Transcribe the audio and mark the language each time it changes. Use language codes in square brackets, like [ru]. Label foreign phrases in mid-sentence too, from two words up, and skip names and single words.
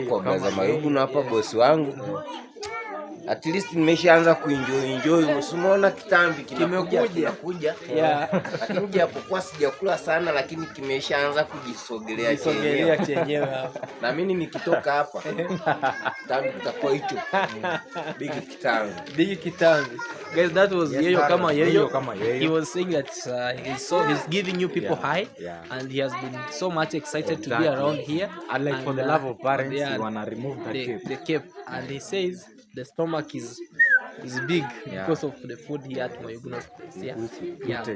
[sw] Kwa blaza Mayuguno hapa bosi wangu. [en] At least [sw] nimeshaanza kuenjoy. Msimuona kitambi kimekuja. [en] Yeah. [sw] Lakini japokuwa sijakula sana, lakini kimeshaanza kujisogelea chenyewe hapa. Na mimi nikitoka hapa kitambi kitakuwa hicho. Big kitambi. [en] Guys, that was Yeyo [sw] kama yeyo. [en] He was saying that he's giving you people high, and he has been so much excited to be around here. And like for the love of parents, you wanna remove the cape. And he says the stomach is big because of the food here at Mayuguno's place.